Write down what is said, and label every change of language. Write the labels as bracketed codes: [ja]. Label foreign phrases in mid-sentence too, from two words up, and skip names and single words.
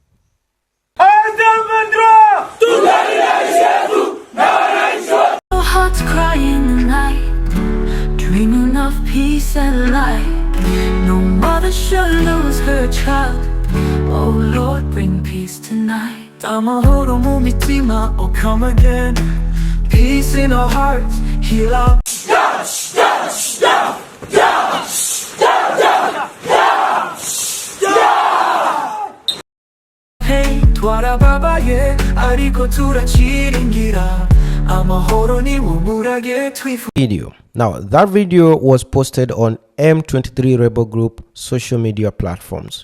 [en] Hearts crying in the night, dreaming of peace and light. No mother should lose her child. Oh Lord, bring peace tonight. [rw] Amahoro mu mitima, [en] oh come again. Peace in our hearts, heal our. [rw] Hey, twarababaye, ariko turachiringira. [en] Video. Now that video was posted on M23 rebel group social media platforms.